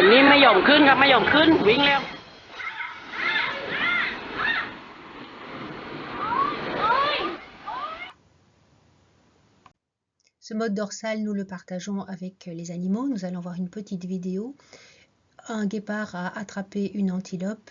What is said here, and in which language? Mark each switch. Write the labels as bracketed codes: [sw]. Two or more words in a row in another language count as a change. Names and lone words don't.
[th] ไม่ยอมขึ้นครับไม่ยอมขึ้นวิ่งแล้ว [fr] Ce mode dorsal, nous le partageons avec les animaux. Nous allons voir une petite vidéo. Un guépard a attrapé une antilope.